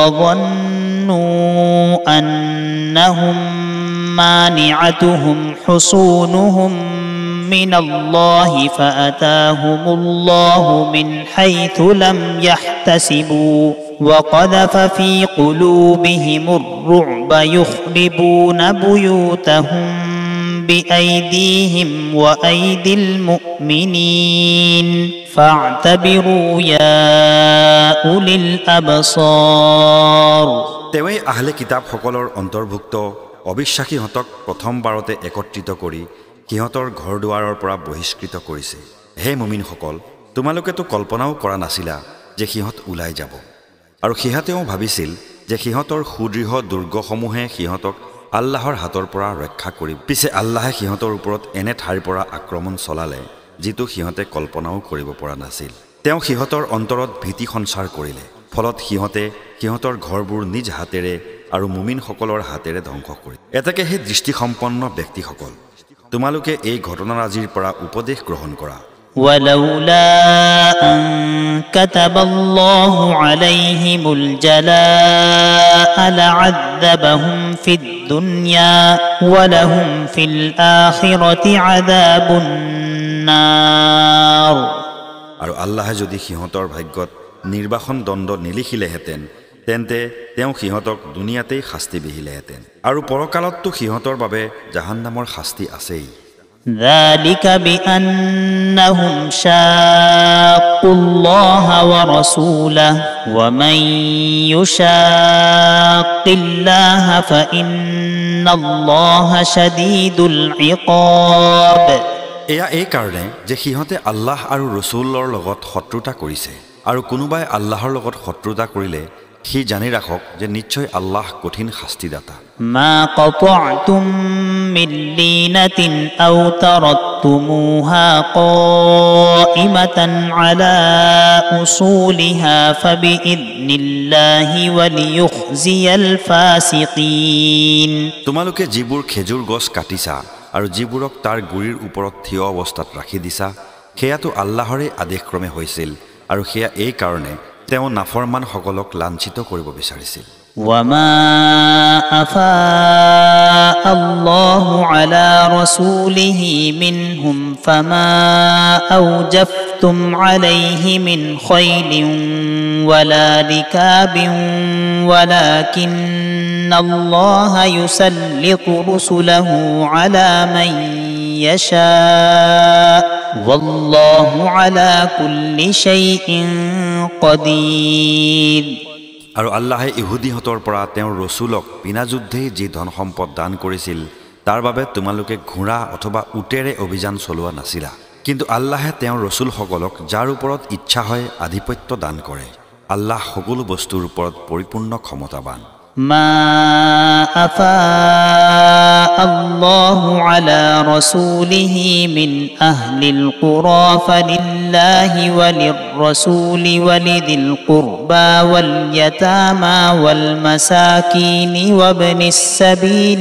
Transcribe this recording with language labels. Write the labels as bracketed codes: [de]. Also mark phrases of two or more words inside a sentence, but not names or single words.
[ar] وظنوا أنهم مانعتهم حصونهم من الله فأتاهم الله من حيث لم يحتسبوا وقذف في قلوبهم الرعب يخربون بيوتهم بأيديهم وأيدي المؤمنين فاعتبروا يا أولي الأبصار। [as] তেৱে আহলে কিতাব সকলৰ অন্তৰ্ভুক্ত অবিশ্বাসীহঁতক প্ৰথমবাৰতে একত্ৰিত কৰি সিহঁতৰ ঘৰ দুৱাৰৰ পৰা বহিষ্কৃত কৰিছে। হে মুমিনসকল, তোমালোকেতো কল্পনাও কৰা নাছিলা যে সিহঁত ওলাই যাব, আৰু সিহঁতেও ভাবিছিল যে সিহঁতৰ সুদৃঢ় দুৰ্গসমূহে সিহঁতক আল্লাহৰ হাতৰ পৰা ৰক্ষা কৰিব। পিছে আল্লাহে সিহঁতৰ ওপৰত এনে ঠাইৰ পৰা আক্ৰমণ চলালে যিটো সিহঁতে কল্পনাও কৰিব পৰা নাছিল। তেওঁ সিহঁতৰ অন্তৰত ভীতি সঞ্চাৰ কৰিলে, ফলত সিহঁতে সিহঁতৰ ঘৰবোৰ নিজ হাতেৰে আৰু মুমিনসকলৰ হাতেৰে ধ্বংস কৰিলে। এতেকে হে দৃষ্টিসম্পন্ন ব্যক্তিসকল, তোমালোকে এই ঘটনাৰাজিৰ পৰা উপদেশ গ্ৰহণ কৰা। [ar] ولولا أن كتب الله عليهم الجلاء لعذبهم في الدنيا ولهم في الآخرة عذاب النار। [as] আৰু আল্লাহে যদি সিহঁতৰ ভাগ্যত নিৰ্বাসন দণ্ড নিলিখিলেহেঁতেন তেন্তে তেওঁ সিহঁতক দুনিয়াতেই শাস্তি বিহিলেহেঁতেন, আৰু পৰকালততো সিহঁতৰ বাবে জাহান্নামৰ শাস্তি আছেই। [ar] ذلك بأنهم شاقوا الله ورسوله ومن يشاق الله فإن الله شديد العقاب। [as] এয়া এই কাৰণে যে সিহঁতে আল্লাহ আৰু ৰসুলৰ লগত শত্ৰুতা কৰিছে, আৰু কোনোবাই আল্লাহৰ লগত শত্ৰুতা কৰিলে সি জানি ৰাখক যে নিশ্চয় আল্লাহ কঠিন শাস্তিদাতা। [ar] ما قطعتم من لينة أو تركتموها قائمة على أصولها فبإذن الله وليخزي الفاسقين। [as] তোমালোকে যিবোৰ খেজুৰ গছ কাটিছা আৰু যিবোৰক তাৰ গুৰিৰ ওপৰত থিয় অৱস্থাত ৰাখি দিছা সেয়াটো আল্লাহৰে আদেশক্ৰমে হৈছিল, আৰু সেয়া এই কাৰণে তেওঁ নাফৰমান সকলক লাঞ্ছিত কৰিব বিচাৰিছিল। [ar] وما أفاء الله على رسوله منهم فما أوجفتم عليه من خيل ولا ركاب ولكن الله يسلط رسله على من يشاء والله على كل شيء قدير। [as] আৰু আল্লাহে ইহুদীহঁতৰ পৰা তেওঁৰ ৰসুলক বিনা যুদ্ধেই যি ধন সম্পদ দান কৰিছিল তাৰ বাবে তোমালোকে ঘোঁৰা অথবা উটেৰে অভিযান চলোৱা নাছিলা, কিন্তু আল্লাহে তেওঁৰ ৰসুলসকলক যাৰ ওপৰত ইচ্ছা হয় আধিপত্য দান কৰে। আল্লাহ সকলো বস্তুৰ ওপৰত পৰিপূৰ্ণ ক্ষমতাবান। [ar] ما أفاء الله على رسوله من أهل القرى فلله وللرسول ولذي القربى واليتامى والمساكين وابن السبيل